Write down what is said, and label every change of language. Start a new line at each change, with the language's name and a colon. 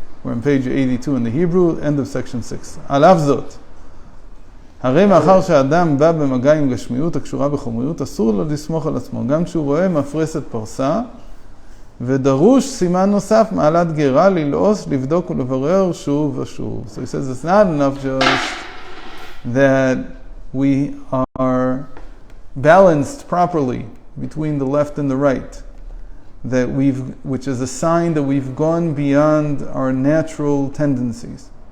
English: We're on page 82 in the Hebrew, end of section 6.
Hebrew: על אף זאת, הרי מאחר שהאדם בא במגע עם גשמיות הקשורה בחומריות, אסור לו לסמוך על עצמו, גם כשהוא רואה מפרסת פרסה, ודרוש סימן נוסף, מעלת גרה, ללעוס, לבדוק ולברר שוב ושוב.
English: So he says it's not enough just that we are balanced properly between the left and the right, that which is a sign that we've gone beyond our natural tendencies.